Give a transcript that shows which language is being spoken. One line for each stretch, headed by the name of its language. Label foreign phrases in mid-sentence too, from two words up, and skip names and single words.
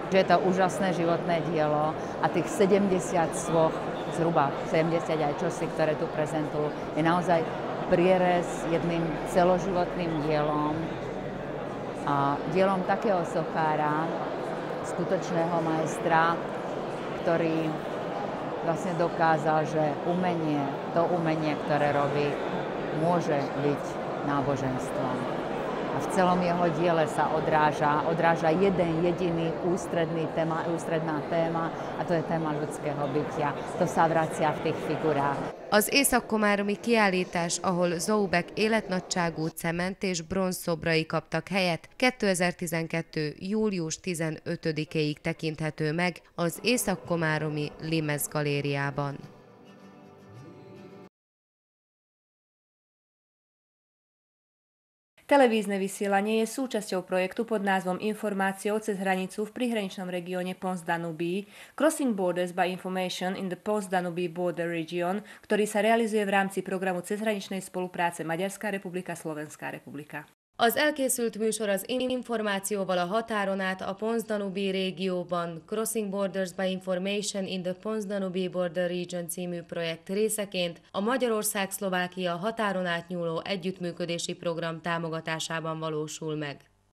Slovak: Že je to úžasné životné dielo a tých 70 svoch, zhruba 70 aj čosi, ktoré tu prezentujú, je naozaj prierez jedným celoživotným dielom a dielom takého sochára, skutočného majstra, ktorý vlastne dokázal, že to umenie, ktoré robí, môže byť náboženstvom. A v celom jeho diele sa odráža jeden jediný ústredná téma, a to je téma ľudského bytia. To sa vracia v tých figurách.
Hungarian: Az észak-komáromi kiállítás, ahol Zaubek életnagyságú cement és bronzszobrai kaptak helyet, 2012. július 15-éig tekinthető meg az észak-komáromi Limez galériában.
Slovak: Televízne vysielanie je súčasťou projektu pod názvom Informáciou cez hranicu v prihraničnom regióne Pons-Danubí,
English: Crossing Borders by Information in the Pons-Danubí Border Region,
Slovak: ktorý sa realizuje v rámci programu cezhraničnej spolupráce Maďarská republika, Slovenská republika.
Hungarian: Az elkészült műsor az információval a határon át a Pons-Danubí régióban Crossing Borders by Information in the Pons-Danubí Border Region című projekt részeként a Magyarország-Szlovákia határon átnyúló együttműködési program támogatásában valósul meg.